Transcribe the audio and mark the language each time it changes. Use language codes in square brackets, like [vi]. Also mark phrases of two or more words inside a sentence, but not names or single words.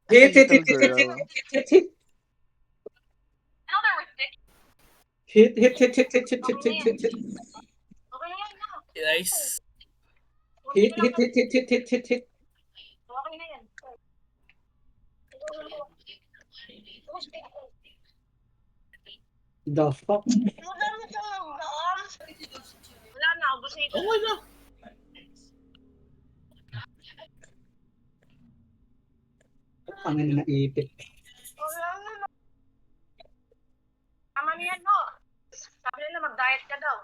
[en] Hit, hit, little hit, hit, hit, hit, girl. hit, hit. Hit, hit, hit, hit, hit, hit, hit, hit, hit. Nice. Hit, hit, hit, hit, hit, hit, hit, hit. The fuck? [tl] Okay na. Pangin na ipit. Tama niyan, no? Sabi nila mag-diet ka daw.